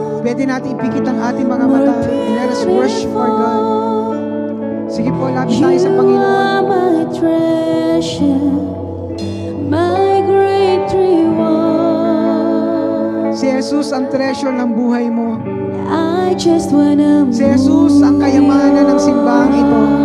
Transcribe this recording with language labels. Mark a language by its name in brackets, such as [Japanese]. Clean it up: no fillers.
[Filipino] Pwede natin ipikit ang ating mga mata. [English] And let us worship our God. [Filipino] Sige po, lapit tayo sa Panginoon. [English] My treasure, my great reward. [Filipino] Si Jesus ang treasure ng buhay mo. [English] I just wanna [Filipino] Si Jesus ang kayamanan ng simbahang ito.